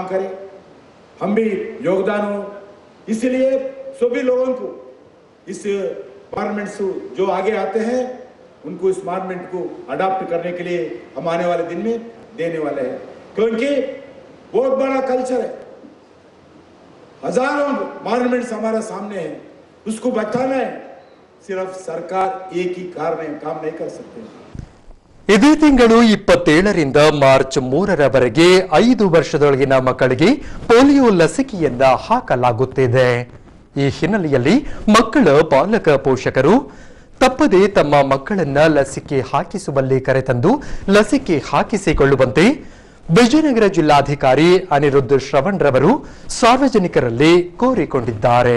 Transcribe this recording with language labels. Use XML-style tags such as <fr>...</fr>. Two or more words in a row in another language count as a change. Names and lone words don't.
<hi>करें, हम भी योगदान हो, इसलिए सभी लोगों को इस मार्गमेंट से जो आगे आते हैं उनको इस मार्गमेंट को अडॉप्ट करने के लिए हम आने वाले दिन में देने वाले हैं, क्योंकि बहुत बड़ा कल्चर है, हजारों मार्गमेंट्स हमारे सामने हैं, उसको बचाना है, सिर्फ सरकार एक ही कारण काम नहीं कर सकते।</hi> <kn>ಇದೇ ತಿಂಗಳು 27ರಿಂದ ಮಾರ್ಚ್ 3ರವರೆಗೆ 5 ವರ್ಷದೊಳಗಿನ ಮಕ್ಕಳಿಗೆ ಪೋಲಿಯೋ ಲಸಿಕೆಯನ್ನ ಹಾಕಲಾಗುತ್ತಿದೆ. ಈ ಹಿನ್ನೆಲೆಯಲ್ಲಿ ಮಕ್ಕಳ ಪಾಲಕ ಪೋಷಕರು ತಪ್ಪದೆ ತಮ್ಮ ಮಕ್ಕಳನ್ನ ಲಸಿಕೆ ಹಾಕಿಸುವಲ್ಲಿ ಕರೆತಂದು ಲಸಿಕೆ ಹಾಕಿಸಿಕೊಳ್ಳುವಂತೆ ವಿಜಯನಗರ ಜಿಲ್ಲಾಧಿಕಾರಿ ಅನಿರುದ್ಧ ಶ್ರವಣ್ ರವರು ಸಾರ್ವಜನಿಕರಲ್ಲಿ ಕೋರಿಕೊಂಡಿದ್ದಾರೆ.</kn>